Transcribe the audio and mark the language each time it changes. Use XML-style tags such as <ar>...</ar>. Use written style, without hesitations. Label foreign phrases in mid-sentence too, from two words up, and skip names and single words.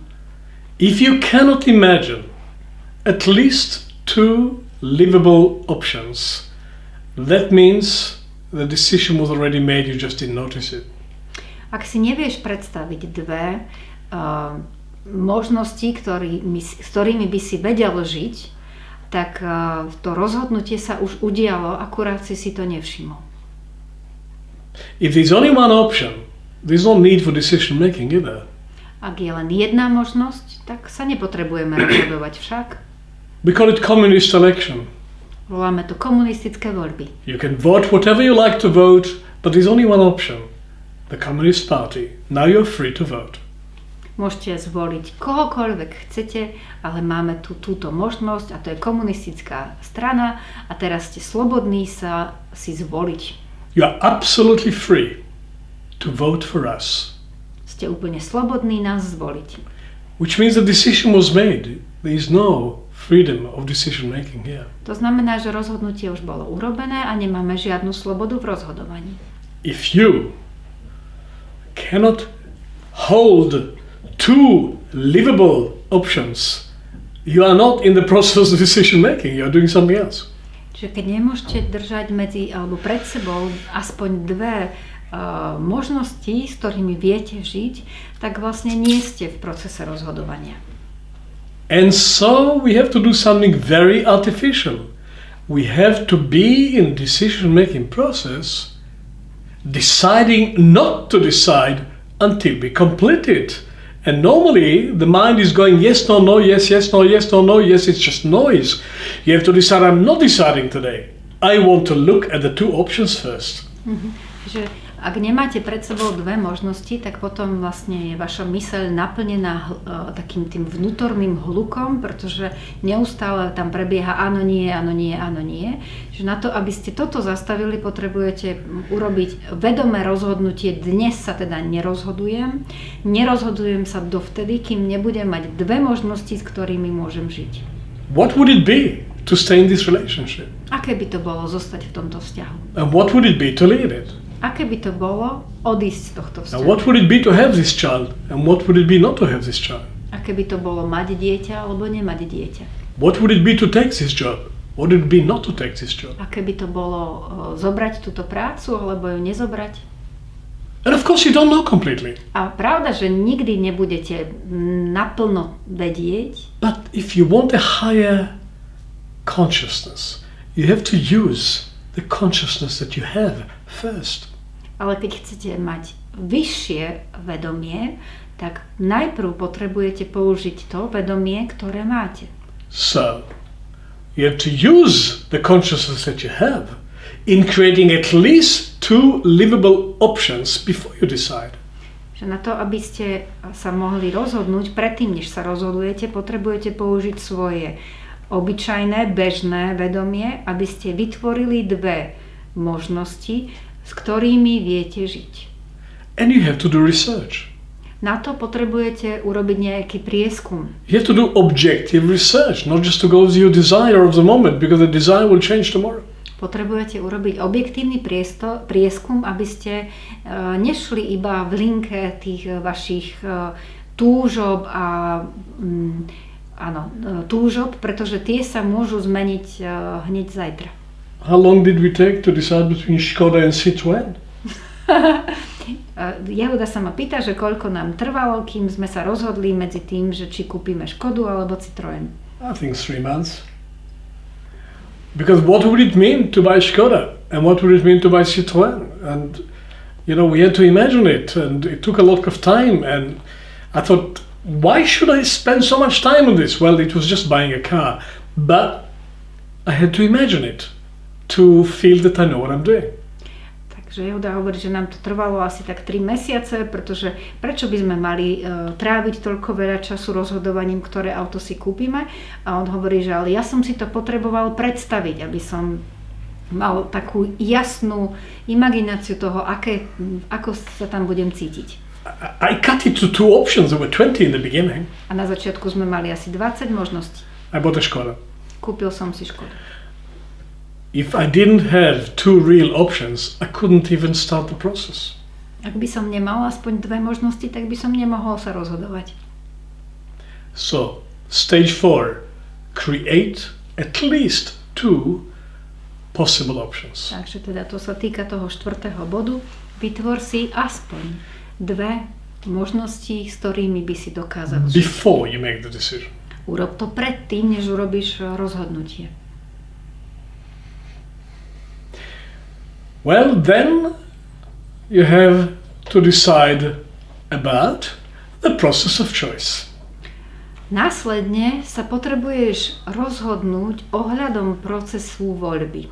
<en>If you cannot imagine at least 2 livable options, that means the decision was already made, you just didn't notice it.</en> <sk>Ak si nevieš predstaviť dve možnosti, s ktorými by si vedel žiť, tak to rozhodnutie sa už udialo, akurát si to nevšimol.</sk> <en>If there's only one option, there's no need for decision making either.</en> <sk>Ak je len jedna možnosť, tak sa nepotrebujeme rozhodovať však.</sk> <en>We call it communist election.</en> <sk>Voláme to komunistické voľby.</sk> <en>You can vote whatever you like to vote, but there's only one option. The Communist Party. Now you're free to vote.</en> <sk>Môžete zvoliť kohokoľvek chcete, ale máme tu túto možnosť a to je komunistická strana a teraz ste slobodní sa si zvoliť.</sk> <en>You are absolutely free to vote for us.</en> <sk>Ste úplne slobodní nás zvoliť.</sk> <en>Which means the decision was made. There is no freedom of decision making here.</en> <sk>To znamená, že rozhodnutie už bolo urobené a nemáme žiadnu slobodu v rozhodovaní.</sk> <en>If you cannot hold 2 livable options, you are not in the process of decision making, you are doing something else.</en> <sk>Čiže keď nemôžete držať alebo pred sebou aspoň dve možnosti, s ktorými viete žiť, tak vlastne nie ste v procese rozhodovania.</sk> <en>And so we have to do something very artificial. We have to be in decision making process deciding not to decide until we complete it. And normally the mind is going yes, no, no, yes, yes, no, yes, no, no, yes, it's just noise. You have to decide, I'm not deciding today. I want to look at the 2 options first.</en> <sk>Že ak nemáte pred sebou dve možnosti, tak potom vlastne je vaša myseľ naplnená takým tým vnútorným hlukom, pretože neustále tam prebieha áno, nie, áno, nie, áno, nie. Že na to, aby ste toto zastavili, potrebujete urobiť vedomé rozhodnutie. Dnes sa teda nerozhodujem. Nerozhodujem sa dovtedy, kým nebudem mať dve možnosti, s ktorými môžem žiť.</sk> <en>What would it be to stay in this relationship?</en> <sk>Aké by to bolo zostať v tomto vzťahu?</sk> <en>And what would it be to leave it?</en> <sk>Aké by to bolo odísť z tohto vzťahu?</sk> <en>And what would it be to have this child? And what would it be not to have this child?</en> <sk>Aké by to bolo mať dieťa alebo nemať dieťa?</sk> <en>What would it be to take this job? What would it be not to take this job?</en> <sk>Aké by to bolo zobrať túto prácu alebo ju nezobrať?</sk> <en>And of course you don't know completely.</en> <sk>A pravda, že nikdy nebudete naplno vedieť.</sk> <en>But if you want a higher consciousness, you have to use the consciousness that you have first.</en> <sk>Ale keď chcete mať vyššie vedomie, tak najprv potrebujete použiť to vedomie, ktoré máte.</sk> <en>So, you have to use the consciousness that you have in creating at least 2 livable options before you decide.</en> <sk>Že na to, aby ste sa mohli rozhodnúť, predtým, než sa rozhodujete, potrebujete použiť svoje obyčajné, bežné vedomie, aby ste vytvorili dve možnosti, s ktorými viete žiť.</sk> <en>And you have to do research.</en> <sk>Na to potrebujete urobiť nejaký prieskum.</sk> <en>You have to do objective research, not just to go with your desire of the moment, because the desire will change tomorrow.</en> <sk>Potrebujete urobiť objektívny prieskum, aby ste nešli iba v linke tých vašich túžob a túžob, pretože tie sa môžu zmeniť hneď zajtra.</sk> <en>How long did we take to decide between Skoda and Citroën?</en> <sk>Yehuda sa ma pýta, že koľko nám trvalo, kým sme sa rozhodli medzi tým, že či kúpime Škodu alebo Citroën.</sk> <en>I think 3 months. Because what would it mean to buy Skoda? And what would it mean to buy Citroën? And, you know, we had to imagine it, and it took a lot of time. And I thought, why should I spend so much time on this? Well, it was just buying a car. But I had to imagine it to feel that I know what I'm doing.</en> <sk>Takže Yehuda hovorí, že nám to trvalo asi tak 3 mesiace, pretože prečo by sme mali tráviť toľko veľa času rozhodovaním, ktoré auto si kúpime? A on hovorí, že ale ja som si to potreboval predstaviť, aby som mal takú jasnú imagináciu toho, ako sa tam budem cítiť.</sk> <en>I cut it to 2 options. There were 20 in the beginning.</en> <sk>A na začiatku sme mali asi 20 možností.</sk> <en>I bought a Skoda.</en> <sk>Kúpil som si Škodu.</sk> <en>If I didn't have 2 real options, I couldn't even start the process.</en> <sk>Ak by som nemal aspoň 2 možnosti, tak by som nemohol sa rozhodovať.</sk> <en>So, stage 4, create at least 2 possible options.</en> <sk>Takže teda to sa týka toho 4. bodu. Vytvor si aspoň 2 možnosti, s ktorými by si dokázal žiť.</sk> <en>Before you make the decision.</en> <sk>Urob to predtým, než urobíš rozhodnutie.</sk> <en>Well, then you have to decide about the process of choice.</en> <sk>Následne sa potrebuješ rozhodnúť ohľadom procesu voľby.</sk>